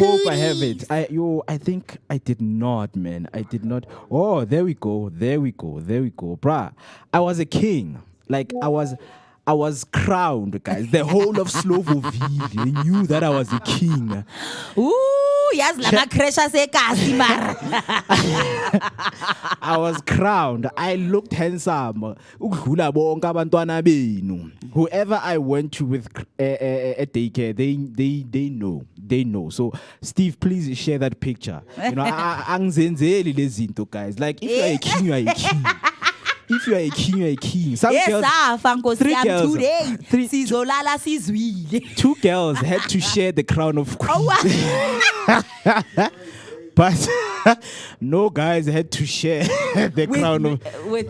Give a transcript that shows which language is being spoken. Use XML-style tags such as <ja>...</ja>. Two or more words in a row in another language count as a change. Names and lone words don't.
<en>hope I have it. I think I did not, man. I did not. Oh, there we go. Bruh, I was a king. Like, I was crowned, guys. The whole of Slovoville knew that I was a king. Ooh, yes, lama kresha se kasi mar. I was crowned. I looked handsome.</en> <zu>Ukudlula bonke abantwana benu.</zu> <en>Whoever I went to with a daycare, they know. They know. So, Steve, please share that picture.</en> <zu>Angzenzeli lezinto,</zu> <en>guys. Like, if you are a king, you are a king. If you are a king, you are a king. Some girls, two girls had to share the crown of queen. But no guys had to share the crown of...</en>